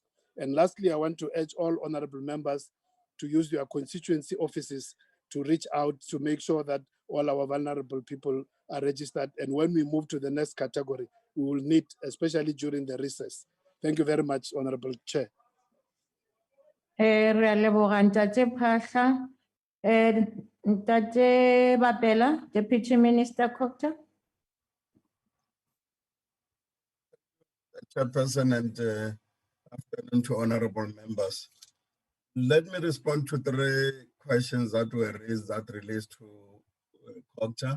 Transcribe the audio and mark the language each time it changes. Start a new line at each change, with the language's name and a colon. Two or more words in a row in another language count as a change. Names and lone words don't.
English: And lastly, I want to urge all honorable members to use your constituency offices to reach out to make sure that all our vulnerable people are registered. And when we move to the next category, we will need, especially during the recess. Thank you very much, Honorable Chair.
Northern Sotho: Re a leboga Ntate Pasha.
English: Ntate Bapela, Deputy Minister Cocter. Chairperson, and afternoon to honorable members. Let me respond to 3 questions that were raised that relates to Cocter.